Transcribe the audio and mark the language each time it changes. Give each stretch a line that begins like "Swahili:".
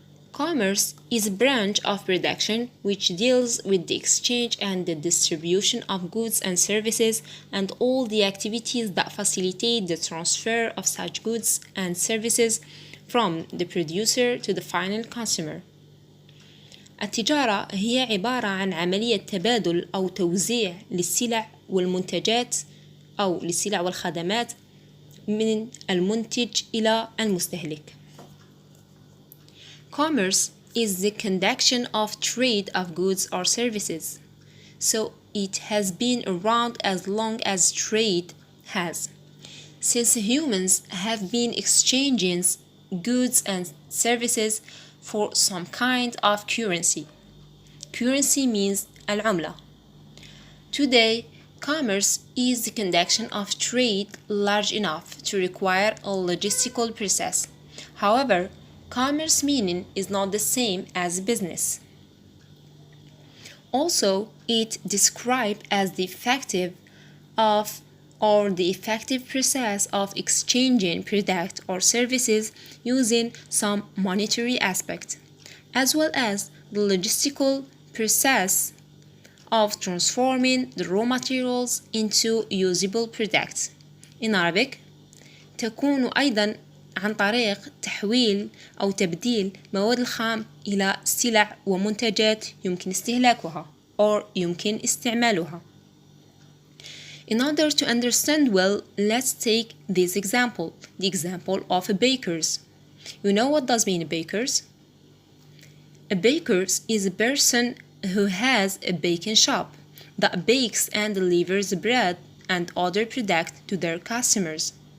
English: Commerce is a branch of production which deals with the exchange and the distribution of goods and services and all the activities that facilitate the transfer of such goods and services from the producer to the final consumer.
Arabic: التجارة هي عبارة عن عملية تبادل أو توزيع للسلع والمنتجات أو للسلع والخدمات من المنتج إلى المستهلك.
English: Commerce is the conduction of trade of goods or services, so it has been around as long as trade has. Since humans have been exchanging goods and services for some kind of currency. Currency means العملة. Today, commerce is the conduction of trade large enough to require a logistical process. However, commerce meaning is not the same as business. Also, it described as the effective process of exchanging product or services using some monetary aspect, as well as the logistical process of transforming the raw materials into usable products. In Arabic,
Arabic: تكون أيضا عن طريق تحويل أو تبديل مواد الخام إلى سلع ومنتجات يمكن استهلاكها أو يمكن استعمالها.
English: In order to understand well, let's take this example, the example of a baker's. You know what does mean a baker's? A baker's is a person who has a baking shop that bakes and delivers bread and other products to their customers.